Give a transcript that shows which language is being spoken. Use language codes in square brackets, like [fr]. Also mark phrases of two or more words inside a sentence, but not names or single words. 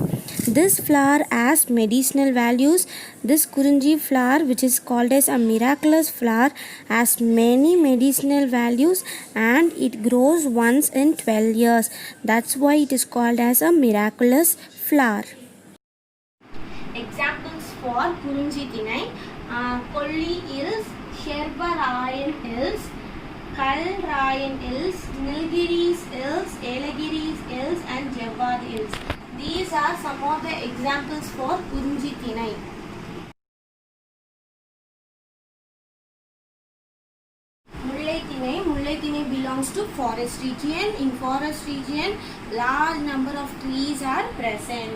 [en] This flower has medicinal values. This Kurunji flower, which is called as a miraculous flower, has many medicinal values and it grows once in 12 years. That's why it is called as a miraculous flower. Examples for [ta] Kurunji Thinai: [en] Kolli Hills, Shervarayan Hills, Kalrayan Hills, Nilgiris Hills, Elagiris Hills and Javad Hills. These are some of the examples for [ta] Kurunji Thinai. Mullai Thinai [en] belongs to forest region. In forest region, large number of trees are present.